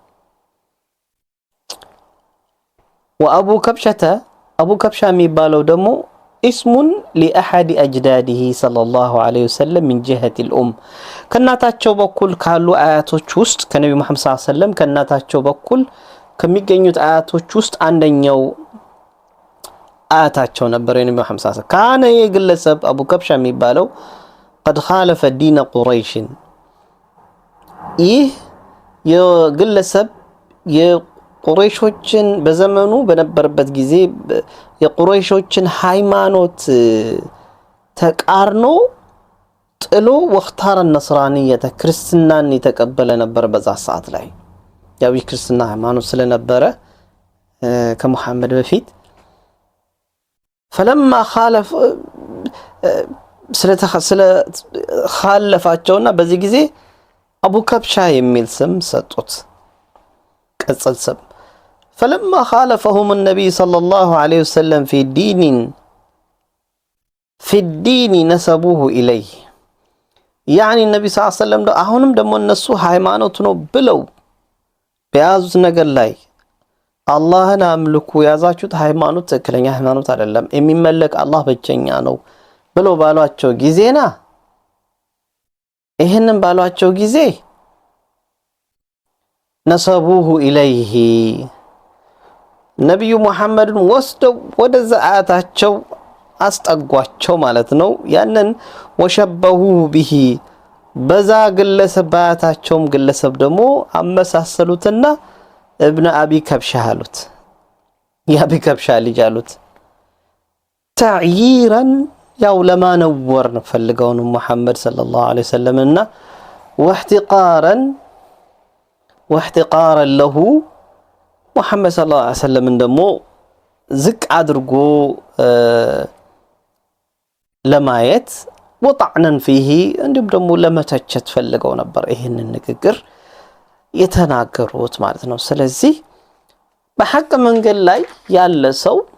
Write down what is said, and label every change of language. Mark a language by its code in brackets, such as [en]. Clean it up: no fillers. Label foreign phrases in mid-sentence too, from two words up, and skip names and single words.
[ar] وابو كبشه [am] የሚባለው ደግሞ [ar] اسم لاحد اجداده صلى الله عليه وسلم من جهه الام [am] ከናታቸው በኩል ካሉ አያቶች ውስጥ ከነብዩ መሐመድ [ar] صلى الله عليه وسلم [am] ከናታቸው በኩል ከሚገኙት አያቶች ውስጥ አንደኛው አያታቸው ነበር የነብዩ መሐመድ [ar] صلى الله عليه وسلم [am] ካነ የግለሰብ አቡ ከብሻ የሚባለው [ar] قد خالف دين قريش [am] ይህ የግለሰብ የቁረይሾችን በዘመኑ በነበረበት ጊዜ የቁረይሾችን ሃይማኖት ተቃርኖ ጥሎ [ar] واختار النصرانيه [am] ክርስትናን የተቀበለ ነበር በዛ ሰዓት ላይ ያው ክርስትና ሃይማኖት ስለነበረ ከመሐመድ በፊት [ar] فلما خالف [am] خالفاቸውና በዚህ ጊዜ አቡ ከብሻ የሚል ስም ሰጡት ቅጽል ስም [ar] فلما خالفهم النبي صلى الله عليه وسلم في الدين نسبوه إليه [am] ያኒ ነብዩ [ar] صلى الله عليه وسلم [am] አሁንም ደግሞ እነሱ ሃይማኖት ነው ብለው በያዙት ነገር ላይ አላህን አምልኩ ያዛችሁት ሃይማኖት ትክክለኛ ሃይማኖት አይደለም የሚመለክ አላህ ብቸኛ ነው ብለው ባሏቸው ጊዜና ይሄንን ባሏቸው ጊዜ [ar] نسبوه إليه [am] ነብዩ መሐመድን ወስደው ወደ ዘአታቸው አስጠጓቸው ማለት ነው። ያንን [ar] وشبهوه به [am] በዛ ግለሰብ ባታቸውም ግለሰብ ደግሞ አመሳሰሉትና [ar] ابن أبي كبشة [am] አሉት የአቢ ከብሻ ልጅ አሉት። ተዕይራን ያው ለማነወር ፈልገው ነው መሐመድ [ar] صلى الله عليه وسلم [am] እና [ar] واحتقارا له [am] መሐመድ [ar] صلى الله عليه وسلم [am] ደግሞ ዝቅ አድርጎ ለማየት [ar] وطعنا فيه [am] እንዲሁም ደግሞ ለመተቸት ፈልገው ነበር ይሄንን ንግግር የተናገሩት ማለት ነው። ስለዚህ በሐቅ መንገድ ላይ ያለ ሰው